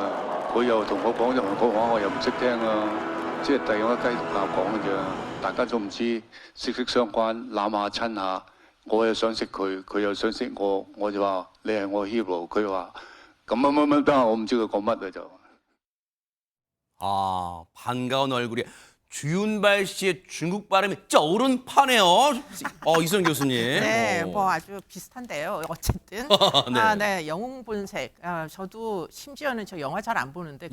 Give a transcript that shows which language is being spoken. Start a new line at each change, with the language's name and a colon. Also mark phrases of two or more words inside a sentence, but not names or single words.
Cantonese: 佢又同我講咗韓國話，我又唔識聽啊，即係第二個雞同鴨講嘅啫。大家都唔知息息相關，攬下親下。我又想識佢，佢又想識我，我就話你係我 hero，佢話咁乜得，我唔知佢講乜啊就。
Korean: 아, 반가운 얼굴이 주윤발 씨의 중국 발음이 쩌오른 파네요. 이선 교수님. 네, 뭐 아주 비슷한데요. 어쨌든 네. 네, 영웅 본색. 저도 심지어는 저 영화 잘 안 보는데